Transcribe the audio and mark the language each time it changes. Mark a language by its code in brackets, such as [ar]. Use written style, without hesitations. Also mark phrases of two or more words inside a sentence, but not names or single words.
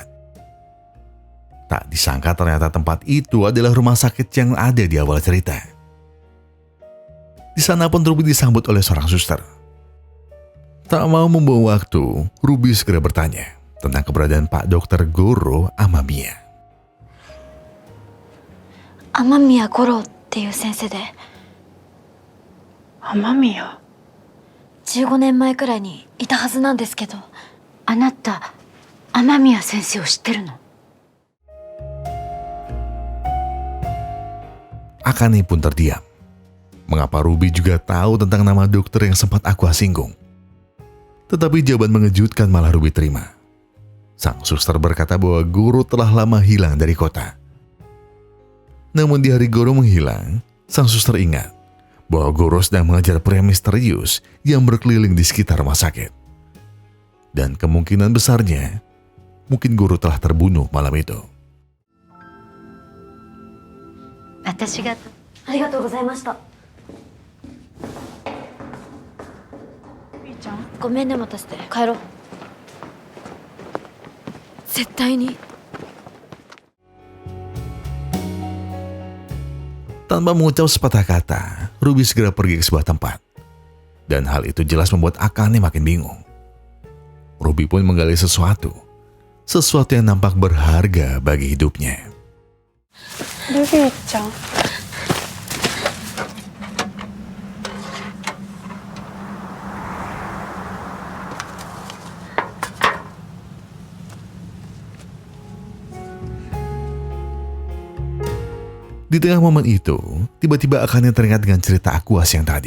[id] Tak disangka ternyata tempat itu adalah rumah sakit yang ada di awal cerita. Di sana pun Ruby disambut oleh seorang suster. Tak mau membuang waktu, Ruby segera bertanya tentang keberadaan Pak Dokter Goro Amamiya. [ja] 雨宮五郎っていう先生で、雨宮。 15年前くらいにいたはずなんですけど。あなた雨宮先生を知ってるの？ [id] Akane pun terdiam. Mengapa Ruby juga tahu tentang nama dokter yang sempat aku singgung? Tetapi jawaban mengejutkan malah Ruby terima. Sang suster berkata bahwa Goro telah lama hilang dari kota. Namun di hari Goro menghilang, sang suster ingat bahwa Goro sedang mengejar pria misterius yang berkeliling di sekitar rumah sakit. Dan kemungkinan besarnya, mungkin Goro telah terbunuh malam itu. [ja] 私が。ありがとうございました。みーちゃん。ごめんね待たせて。帰ろう。絶対に。 [id] Tanpa mengucap sepatah kata, Ruby segera pergi ke sebuah tempat. Dan hal itu jelas membuat Akane makin bingung. Ruby pun menggali sesuatu yang nampak berharga bagi hidupnya. [ja] ルビーちゃん。 [id] Di tengah momen itu, tiba-tiba Akane teringat dengan cerita Aqua siang tadi.